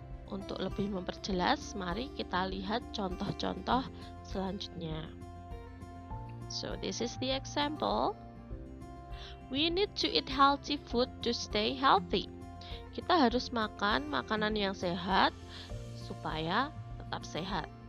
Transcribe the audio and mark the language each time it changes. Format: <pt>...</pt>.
<id>Untuk lebih memperjelas, mari kita lihat contoh-contoh selanjutnya.</id> <en>So this is the example. We need to eat healthy food to stay healthy.</en> <id>Kita harus makan makanan yang sehat supaya tetap sehat.</id>